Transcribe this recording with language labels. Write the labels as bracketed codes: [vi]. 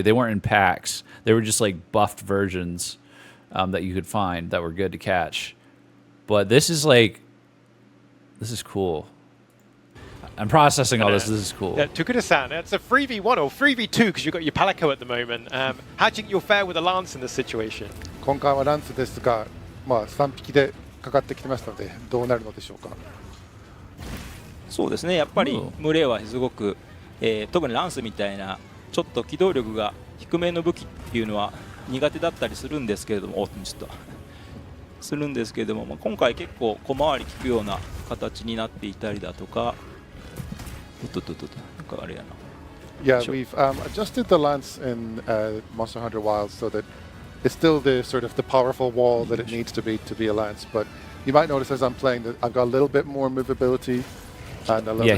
[en] They weren't in packs. They were just like buffed versions that you could find that were good to catch. But this is cool. I'm processing all this. This is cool. Tokuda-san, it's a 3v1 or 3v2 because you've got your Palico at the moment. How do you think you'll fare with a Lance in this situation? [ja] 今回はランスですが、3匹でかかってきてますので、どうなるのでしょうか。そうですね。やっぱり群れはすごく、特にランスみたいなちょっと機動力が低めの武器っていうのは苦手だったりするんですけれども、するんですけれども、今回結構小回り利くような形になっていたりだとか、なんかあれやな。 [en] Yeah, we've adjusted the lance in Monster Hunter Wilds so that it's still the sort of the powerful wall that it needs to be a lance. But you might notice as I'm playing that I've got a little bit more movability and a little bit